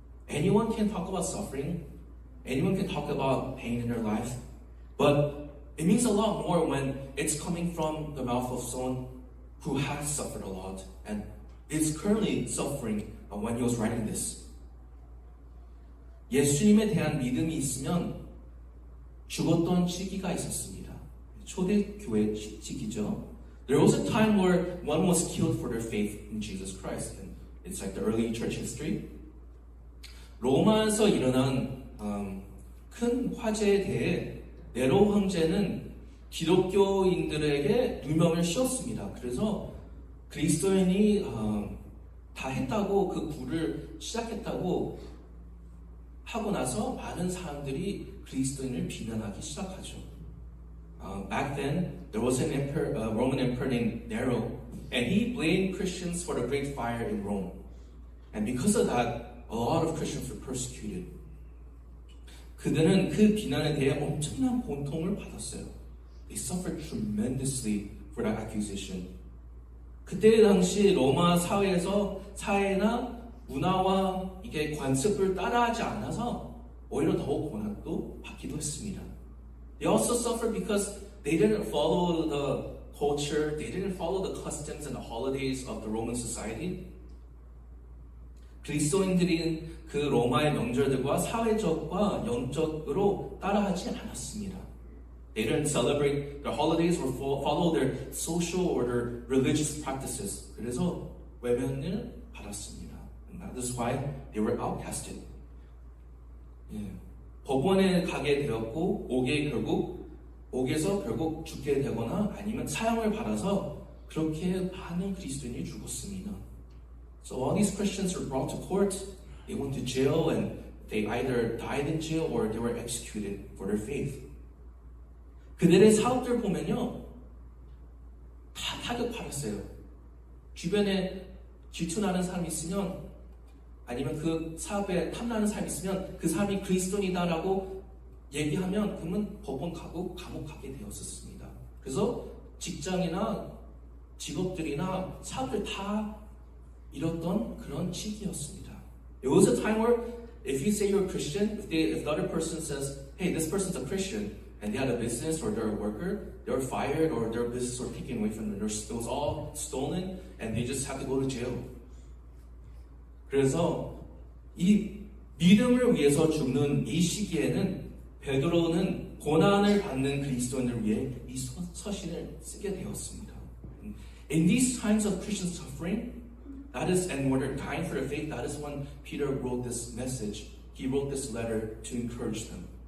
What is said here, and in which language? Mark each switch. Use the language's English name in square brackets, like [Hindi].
[English] Anyone can talk about suffering. Anyone can talk about pain in their life. But it means a lot more when it's coming from the mouth of someone who has suffered a lot and is currently suffering when he was writing this. [Korean] 예수님에 대한 믿음이 있으면 죽었던 시기가 있었습니다. 초대교회 시기죠. [English] There was a time where one was killed for their faith in Jesus Christ. And it's like the early church history. [Korean] 로마에서 일어난 큰 화재에 대해 네로 황제는 기독교인들에게 누명을 씌웠습니다. 그래서 그리스도인이 다 했다고 그 불을 시작했다고 하고 나서 많은 사람들이 그리스도인을 비난하기 시작하죠. [English] Back then, there was an emperor, Roman emperor named Nero, and he blamed Christians for the great fire in Rome. And because of that, a lot of Christians were persecuted. [Korean] 그들은 그 비난에 대해 엄청난 고통을 받았어요. [English] They suffered tremendously for that accusation. [Korean] 그때 당시 로마 사회나 문화와 이게 관습을 따라하지 않아서 오히려 더욱 고난도 받기도 했습니다. [English] They also suffered because they didn't follow the culture, they didn't follow the customs and the holidays of the Roman society. [Korean] 그리스도인들이 그 로마의 명절들과 사회적과 영적으로 따라하지 않았습니다. [English] They didn't celebrate their holidays or follow their social or their religious practices. [Korean] 그래서 외면을 받았습니다. [English] And that is why they were outcasted. [Korean] 법원에 가게 되었고 옥에서 결국 죽게 되거나 아니면 사형을 받아서 그렇게 많은 그리스도인이 죽었습니다. [English] So all these Christians were brought to court, they went to jail, and they either died in jail or they were executed for their faith. [Korean] 그들의 사업들 보면요, 다 타격받았어요. 주변에 질투나는 사람이 있으면 아니면 그 사업에 탐나는 사람이 있으면 그 사람이 그리스도인이다라고 얘기하면 그러면 법원 가고 감옥 가게 되었었습니다. 그래서 직장이나 직업들이나 사업들 다 잃었던 그런 시기였습니다. [English] It was a time where if you say you're a Christian, if the other person says, hey, this person's a Christian, and they had a business or they're a worker, they were fired or their business was taken away from them. It was all stolen and they just had to go to jail. [Korean] 그래서 이 믿음을 위해서 죽는 이 시기에는 베드로는 고난을 받는 그리스도인을 위해 이 서신을 쓰게 되었습니다. [English] In these times of Christian suffering, that is, and when they're dying for their faith, that is when Peter wrote this message. He wrote this letter to encourage them.